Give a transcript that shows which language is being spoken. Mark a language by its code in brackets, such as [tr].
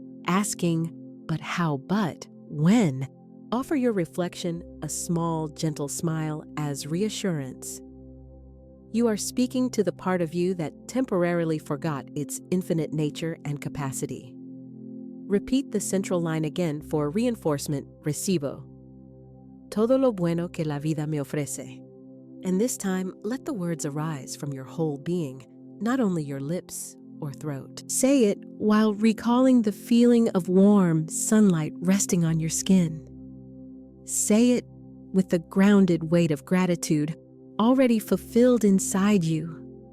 [en] asking, but how, but when? Offer your reflection a small, gentle smile as reassurance. You are speaking to the part of you that temporarily forgot its infinite nature and capacity. Repeat the central line again for reinforcement, [es] Recibo. Todo lo bueno que la vida me ofrece. [en] And this time, let the words arise from your whole being, not only your lips or throat. Say it while recalling the feeling of warm sunlight resting on your skin. Say it with the grounded weight of gratitude already fulfilled inside you.